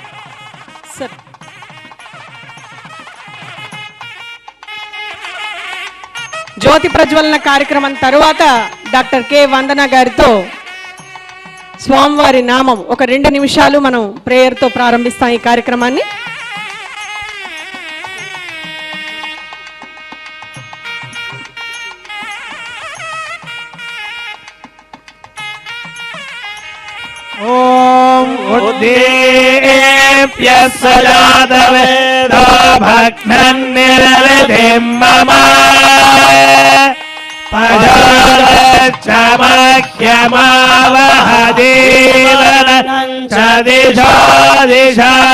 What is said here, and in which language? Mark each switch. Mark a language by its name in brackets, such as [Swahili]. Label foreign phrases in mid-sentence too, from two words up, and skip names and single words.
[Telugu] సార్, జ్యోతి ప్రజ్వలన కార్యక్రమం తరువాత డాక్టర్ కె వందన గారితో స్వామివారి నామం ఒక 2 నిమిషాలు మనం ప్రేయర్తో ప్రారంభిస్తాం ఈ కార్యక్రమాన్ని. [Sanskrit] ओम उद्दीप्य सजातवेदो भग्नं निरवधिं मम पजोच्चमह्यमावहदीवनं च दिशो दिशा